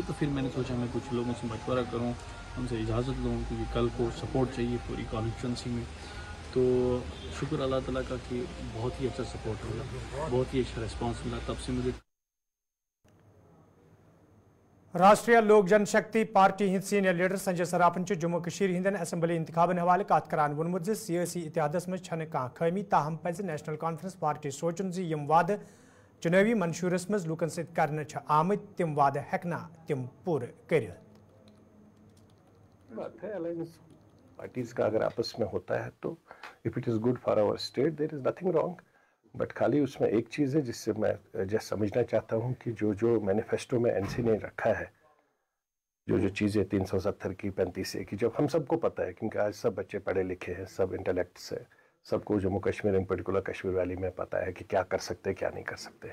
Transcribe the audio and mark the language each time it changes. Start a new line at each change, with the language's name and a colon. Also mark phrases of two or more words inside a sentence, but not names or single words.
Urdu: تو پھر میں نے سوچا میں کچھ لوگوں سے مشورہ کروں, ان سے اجازت لوں کیونکہ کل کو سپورٹ چاہیے پوری کانسٹیٹوئنسی میں. تو شکر اللہ تعالیٰ کا کہ بہت ہی اچھا سپورٹ ملا, بہت ہی اچھا ریسپانس ملا. تب سے مجھے
Kashmiri: راشٹریہ لوک جن شکتی پارٹی ہند سینئر لیڈر سنجے سراپن جموں کشیر ہندین اسمبلی انتخابن حوالہ کت کران وونمت سیاسی اتحادس مز چھنہ کانٛہہ خامی, تاہم پزِ نیشنل کانفرنس پارٹی سوچن زِ یم وعدٕ چناوی منشورس مز لوکن سۭتۍ کرنہٕ چھِ آمٕتۍ تم وعدٕ ہیٚکنا تم پوٗرٕ کٔرِتھ.
Urdu: بات ہے الائنس پارٹیز کا اگر آپس میں ہوتا ہے تو
English: if it is good for our state there is nothing wrong.
Urdu: بٹ خالی اس میں ایک چیز ہے جس سے میں سمجھنا چاہتا ہوں کہ جو مینیفیسٹو میں این سی نے رکھا ہے, جو چیزیں 370 کی 35A کی, جب ہم سب کو پتہ ہے کیونکہ آج سب بچے پڑھے لکھے ہیں, سب انٹلیکٹس ہیں, سب کو جموں کشمیر
English: in particular
Urdu: کشمیر ویلی میں پتہ ہے کہ کیا کر سکتے کیا نہیں کر سکتے.